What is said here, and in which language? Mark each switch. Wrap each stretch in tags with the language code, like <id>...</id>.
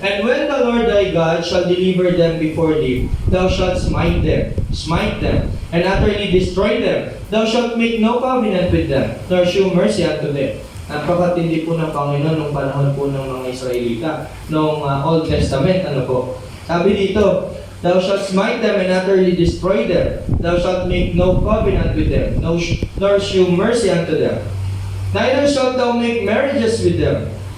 <en>And when the Lord thy God shall deliver them before thee, thou shalt smite them, and utterly destroy them. Thou shalt make no covenant with them, nor shew mercy unto them.</en> <tl>Napakatindi po ng Panginoon nung panahon po ng mga Israelita, nung Old Testament, ano po. Sabi dito,</tl> <en>thou shalt smite them and utterly destroy them. Thou shalt make no covenant with them, nor shew mercy unto them. Neither shalt thou make marriages with them.</en>